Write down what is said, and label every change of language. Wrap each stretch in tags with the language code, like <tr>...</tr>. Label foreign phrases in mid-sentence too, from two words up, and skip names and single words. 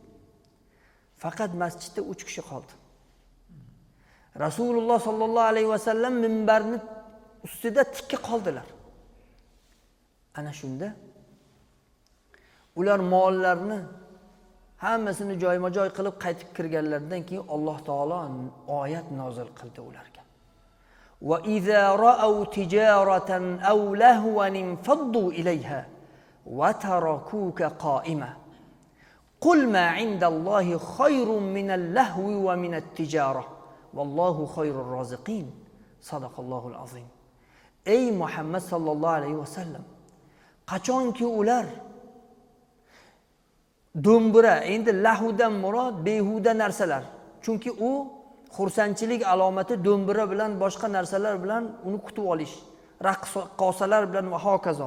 <uz>Faqat masjidda 3 kishi qoldi. Rasululloh</uz> <ar>صلى الله عليه وسلم</ar> <uz>minbarni ustida tikka qoldilar. Ana shunda ular mollarni hammasini joyma-joy qilib qaytib kirganlaridan keyin Alloh taolo oyat nozil qildi ularga.</uz> <ar>وإذا رأوا تجارة أو لهوا انفضوا إليها وتركوك قائما. قل ما عند الله خير من اللهو ومن التجارة. والله خير الرازقين. صدق الله العظيم.</ar> <uz>Ey Muhammad</uz> <ar>صلى الله عليه وسلم,</ar> <uz>qachonki ular do'mbira, endi lahvdan murod behuda narsalar. Chunki u xursandchilik alomati do'mbira bilan boshqa narsalar bilan uni kutib olish, raqsosalar bilan va hokazo.</uz>